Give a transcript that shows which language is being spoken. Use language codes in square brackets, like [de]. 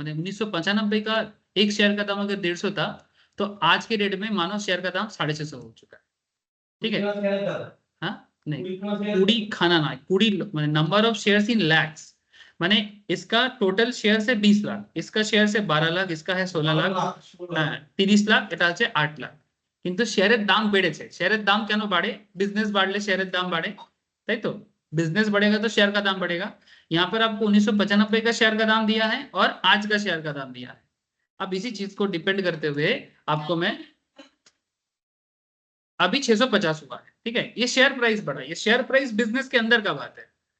[hi] मतलब 1995 का एक शेयर का दाम अगर 150 था तो आज के डेट में मानो शेयर का दाम 650 हो चुका है। ठीक है, हाँ नहीं, पूरी खाना ना, पूरी number of shares in lakhs, माने इसका टोटल शेयर से 20 लाख, इसका शेयर से 12 लाख, इसका है 16 लाख, [bn] 30 লাখ, এটা হচ্ছে 8 লাখ। কিন্তু শেয়ারের দাম বেড়েছে। শেয়ারের দাম কেন বাড়ে, বিজনেস বাড়লে শেয়ারের দাম বাড়ে, তাই তো? [hi] बिजनेस बढ़ेगा तो शेयर का दाम बढ़ेगा। यहाँ पर आपको 1995 का शेयर का दाम दिया है और आज का शेयर का दाम दिया है। अब इसी चीज को डिपेंड करते हुए आपको मैं, अभी 650 हुआ है, ठीक है, ये शेयर प्राइस बढ़ा, ये शेयर प्राइस बिजनेस के अंदर का बात है।